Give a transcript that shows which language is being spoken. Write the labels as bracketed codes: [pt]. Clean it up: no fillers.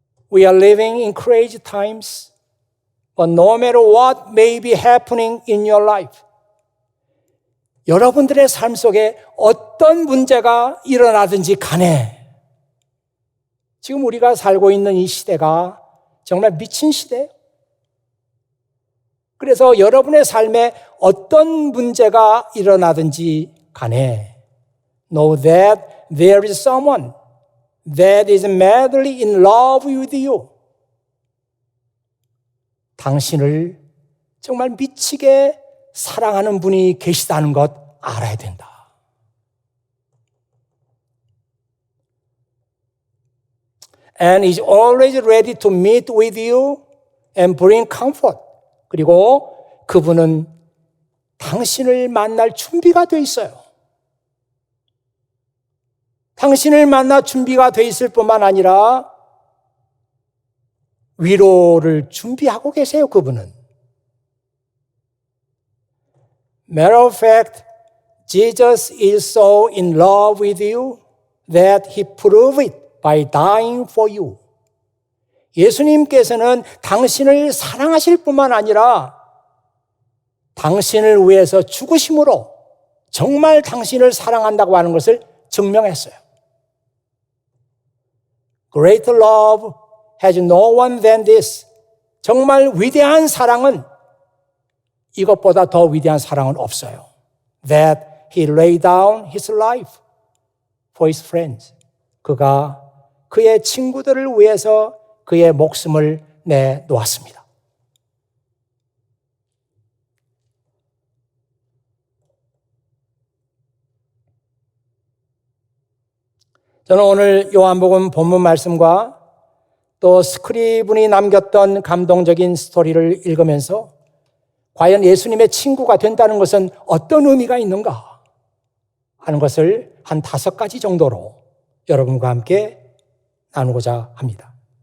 [en] We are living in crazy times, but no matter what may be happening in your life, [ko] 여러분들의 삶 속에 어떤 문제가 일어나든지 간에 지금 우리가 살고 있는 이 시대가 정말 미친 시대예요. 그래서 여러분의 삶에 어떤 문제가 일어나든지 간에 [en] know that there is someone that is madly in love with you. [ko] 당신을 정말 미치게 사랑하는 분이 계시다는 것 알아야 된다. [en] And is always ready to meet with you and bring comfort. [ko] 그리고 그분은 당신을 만날 준비가 돼 있어요. 당신을 만나 준비가 돼 있을 뿐만 아니라 위로를 준비하고 계세요, 그분은. [en] Matter of fact, Jesus is so in love with you that He proved it by dying for you. [ko] 예수님께서는 당신을 사랑하실 뿐만 아니라 당신을 위해서 죽으심으로 정말 당신을 사랑한다고 하는 것을 증명했어요. [en] Greater love has no one than this. [ko] 정말 위대한 사랑은 이것보다 더 위대한 사랑은 없어요. [en] That he laid down his life for his friends. [ko] 그가 그의 친구들을 위해서 그의 목숨을 내놓았습니다. 저는 오늘 요한복음 본문 말씀과 또 스크리븐이 남겼던 감동적인 스토리를 읽으면서 과연 예수님의 친구가 된다는 것은 어떤 의미가 있는가 하는 것을 한 5가지 정도로 여러분과 함께 나누고자 합니다.